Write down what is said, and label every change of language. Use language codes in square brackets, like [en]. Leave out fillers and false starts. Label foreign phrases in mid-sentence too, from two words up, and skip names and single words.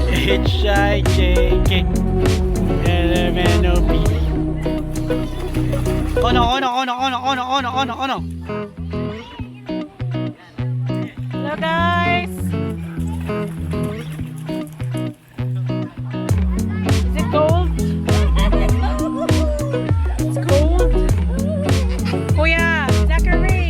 [en] H-I-J-K L-M-N-O-P. Oh no, oh no, oh no, oh no, oh no, oh no, oh no, oh no. Hello guys! Is it cold? It's cold. Kuya! Zachary!